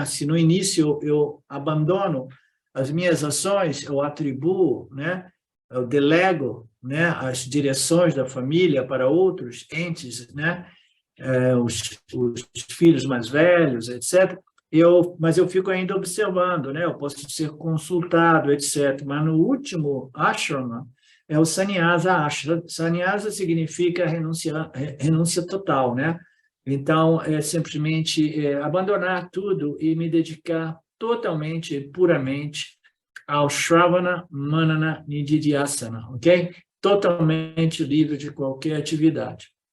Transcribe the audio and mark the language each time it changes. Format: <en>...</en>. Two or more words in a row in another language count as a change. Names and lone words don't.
<pt>Se no início eu abandono as minhas ações, eu atribuo, né, eu delego, né, as direções da família para outros entes, né, os filhos mais velhos, etc. Mas eu fico ainda observando, né? Eu posso ser consultado, etc. Mas no último ashrama é o</pt> <sa>sannyasa ashrama.</sa> <pt>Sannyasa significa renúncia total, né? Então, é simplesmente abandonar tudo e me dedicar totalmente, puramente ao</pt> <sa>Shravana, Manana, Nididhyasana,</sa> <pt>ok? Totalmente livre de qualquer atividade.</pt>